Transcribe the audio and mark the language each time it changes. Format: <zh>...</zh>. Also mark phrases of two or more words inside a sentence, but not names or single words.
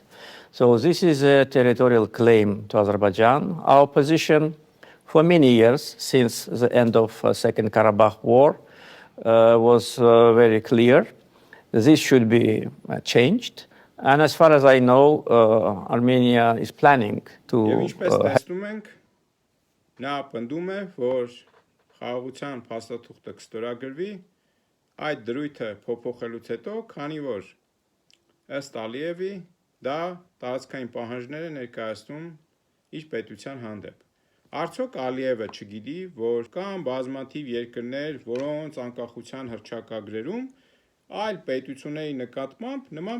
<en>So this is a territorial claim to Azerbaijan. Our position for many years, since the end of Second Karabakh War, was very clear. This should be changed. And as far as I know, Armenia is planning to...</en> <hy>Եվ ինչպես տեսնում ենք, նա պնդում է, որ խաղաղության փաստաթուղթը կստորագրվի, այդ դրույթը փոփոխելուց հետո, քանի որ ըստ Ալիևի դա տարածքային պահանջներ է ներկայացնում իր պետության հանդեպ։ Արդյոք Ալիևը չգիտի, որ կան բազմաթիվ երկրներ, որոնց անկախության հռչակագրերում այլ պետությունների նկատմամբ նման</hy>